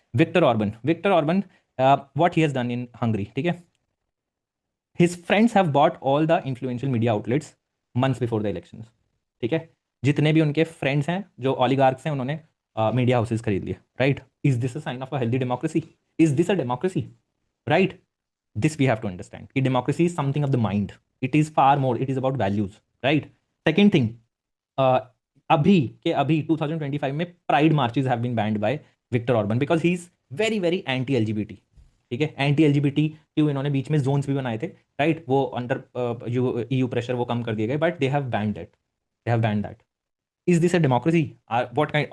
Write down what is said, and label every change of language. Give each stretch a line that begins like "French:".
English: Victor Orban what he has done in Hungary, ठीक है, his friends have bought all the influential media outlets months before the elections.
Hindi: ठीक है, जितने भी उनके फ्रेंड्स हैं जो ऑलिगार्क्स हैं, उन्होंने मीडिया हाउसेस खरीद लिए, right?
English: Is this a sign of a healthy democracy? Is this a democracy? Right? This we have to understand कि democracy is something of the mind. It is far more, it is about values, right? Second thing, uh, अभी 2025 में pride marches have been banned by Victor Orban because he is very very anti LGBT.
Hindi: ठीक है, anti LGBT क्यों, इन्होंने बीच में Jones भी बनाए थे, राइट? वो अंडर ईयू प्रेशर वो कम कर दिए गए,
English: But they have banned that, they have banned that. Is this a democracy? What kind?